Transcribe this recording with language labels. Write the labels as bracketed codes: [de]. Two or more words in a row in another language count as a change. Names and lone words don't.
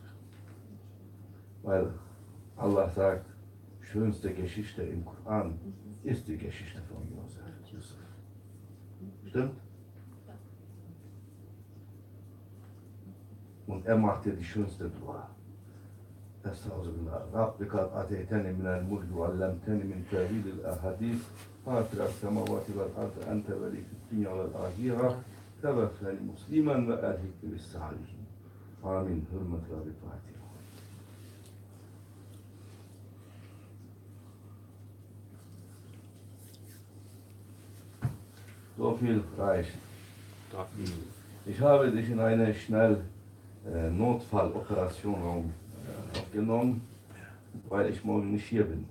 [de] Weil Allah sagt, schönste Geschichte im Koran ist die Geschichte von Yusuf. Stimmt? Und er macht dir die schönste Dua. [ar] Estağfirullah. رب قد آتيتني من الملك وعلمتني من تأويل الأحاديث. فاطر السماوات والأرض أنت وليي في الدنيا والآخرة. توفني مسلما وألحقني بالصالحين. [tr] Amin. Hürmetle bir Fatiha. [de] So viel reicht. Ich habe dich in eine schnell Notfalloperation aufgenommen, weil ich morgen nicht hier bin.